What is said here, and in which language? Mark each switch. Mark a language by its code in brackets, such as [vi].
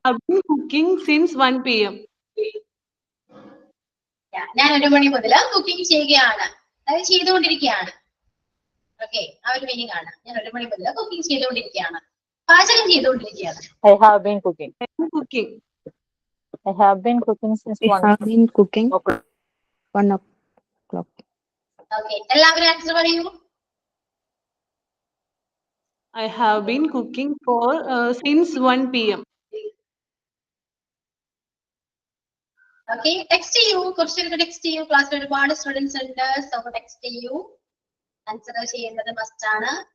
[en] have been cooking since 1 p.m. [ml] ഞാൻ 1 മണി മുതൽ cooking ചെയ്യുകയാണ്, അത് ചെയ്തുകൊണ്ടിരിക്കുകയാണ്. ഓക്കെ, ആ ഒരു മീനിങ് ആണ്. ഞാൻ 1 മണി മുതൽ കുക്കിംഗ് ചെയ്തുകൊണ്ടിരിക്കുകയാണ്, പാചകം ചെയ്തുകൊണ്ടിരിക്കുകയാണ്. [en] I have been cooking. Cooking. I have been cooking since I 1 have been cooking o'clock. 1 o'clock. [ml] Okay, എല്ലാവരും ആൻസർ പറയൂ. [en] I have been cooking for since 1 p.m. [ml] Okay, text ചെയ്യൂ, കുറച്ചുപേർക്ക് ടെക്സ്റ്റ് ചെയ്യൂ. ക്ലാസ്സിൽ ഒരുപാട് സ്റ്റുഡൻസ് ഉണ്ട്, സോ ടെക്സ്റ്റ് ചെയ്യൂ. Answer ചെയ്യേണ്ടത് must ആണ്.